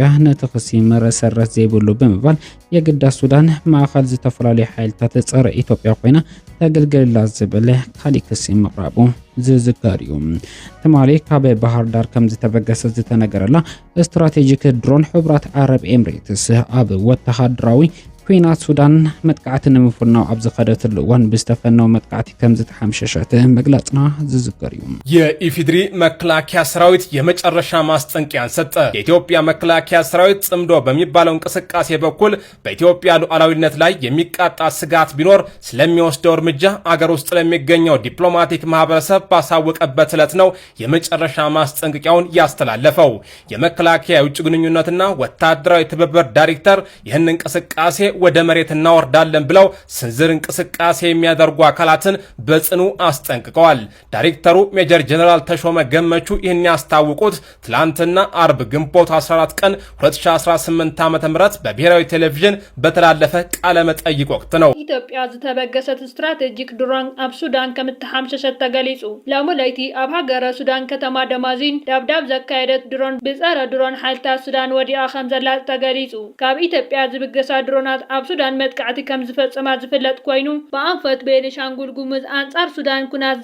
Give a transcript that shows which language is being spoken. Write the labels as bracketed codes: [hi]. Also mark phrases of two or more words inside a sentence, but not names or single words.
[ti] ነቲ ክሲ መሰረት ዘይብሉ ብምባል የግዳስ ሱዳን ማእኸል ዝተፈላለዩ ሓይልታት ጸረ ኢትዮጵያ ኮይና ተገልገላ ዝብል ካሊእ ክሲ ምቕራቡ ዝዝከር እዩ ትማሊ ካብ ባህር ዳር ከም ዝተበገሰ ዝተነገረላ ስትራቴጂክ ድሮን ሕቡራት ዓረብ ኤምሬትስ ኣብ ወተሃደራዊ ኩናት ሱዳን መጥቃዕትን ንምፍናው ኣብ ዝኸደትሉ እዋን ብዝተፈነው መጥቃዕቲ ከም ዝተሓምሸሸት መግለጽና ዝዝከር እዩ። [am] የኢፌዴሪ መከላከያ ሰራዊት የመጨረሻ ማስጠንቀቂያን ሰጠ። የኢትዮጵያ መከላከያ ሰራዊት ጽምዶ በሚባለው እንቅስቃሴ በኩል በኢትዮጵያ ሉዓላዊነት ላይ የሚቃጣ ስጋት ቢኖር ስለሚወስደው እርምጃ አገር ውስጥ ለሚገኘው ዲፕሎማቲክ ማህበረሰብ ባሳወቀበት ዕለት ነው የመጨረሻ ማስጠንቀቂያውን ያስተላለፈው። የመከላከያ የውጭ ግንኙነትና ወታደራዊ ትብብር ዳይሬክተር ይህን እንቅስቃሴ ወደ መሬት እናወርዳለን ብለው ስንዝር እንቅስቃሴ የሚያደርጉ አካላትን በጽኑ አስጠንቅቀዋል። ዳይሬክተሩ ሜጀር ጀነራል ተሾመ ገመቹ ይህን ያስታወቁት ትላንትና አርብ ግንቦት 14 ቀን 2018 ዓ.ም በብሔራዊ ቴሌቪዥን በተላለፈ ቃለ መጠይቅ ወቅት ነው። [ti] ኢትዮጵያ ዝተበገሰት ስትራቴጂክ ድሮን ኣብ ሱዳን ከምትሓምሸሸት ተገሊጹ። ለሙለይቲ ኣብ ሃገረ ሱዳን ከተማ ደማዚን ዳብዳብ ዘካየደት ድሮን ብጸረ ድሮን ሓይልታት ሱዳን ወዲኣ ከም ዘላ ተገሊጹ። ካብ ኢትዮጵያ ዝብገሳ ድሮናት ኣብ ሱዳን መጥቃዕቲ ከም ዝፈጸማ ዝፍለጥ ኮይኑ ብኣንፈት ቤኒሻንጉል ጉሙዝ አንጻር ሱዳን ኩናት